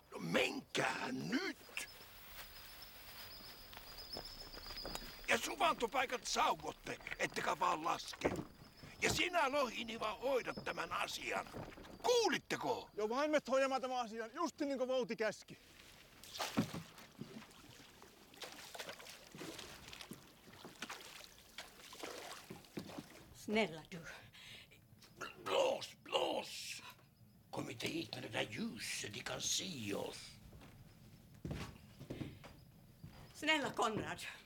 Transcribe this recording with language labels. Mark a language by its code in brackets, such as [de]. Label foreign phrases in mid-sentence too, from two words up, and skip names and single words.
[fi] No menkää nyt! Ja suvantopaikat sauvotte, ettekä vaan laske. Ja sinä, Lohiniva, hoidat tämän asian. Kuulitteko? Joo, vain me hoidamaan tämän asian, just niin kuin Vouti käski. [sv] Snälla du. Blås! Kom inte hit med det där ljuset, de kan se oss. Snälla Konrad.